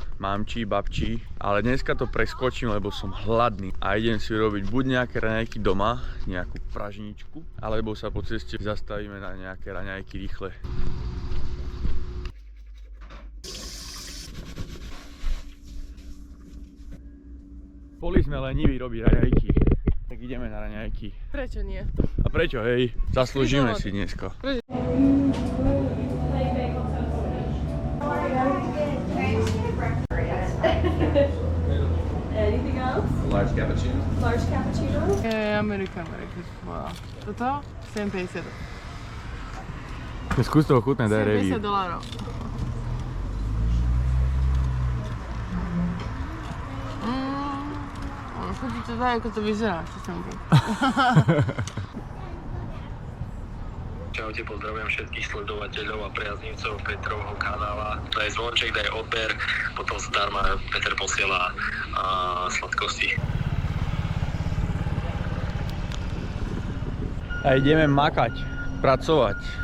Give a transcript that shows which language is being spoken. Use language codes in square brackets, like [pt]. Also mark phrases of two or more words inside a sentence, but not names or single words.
[sk] mamčí, babčí, ale dneska to preskočím, lebo som hladný a idem si urobiť buď nejaké raňajky doma, nejakú pražničku, alebo sa po ceste zastavíme na nejaké raňajky rýchle. Boli sme leniví robiť raňajky, tak ideme na raňajky. Prečo nie? A prečo, hej? Zaslúžime si dneska. [en] Anything else? Large cappuccino. Large cappuccino? American. [sk] Toto? 7,50. Skús to ochutnať, daj review. $70. Chutí to tak, ako to vyzerá, čo som tu. Čaute, pozdravujem všetkých sledovateľov a priaznivcov Petrovho kanála. Daj zvonček, daj odber, potom zdarma Peter posiela sladkosti. A ideme makať, pracovať.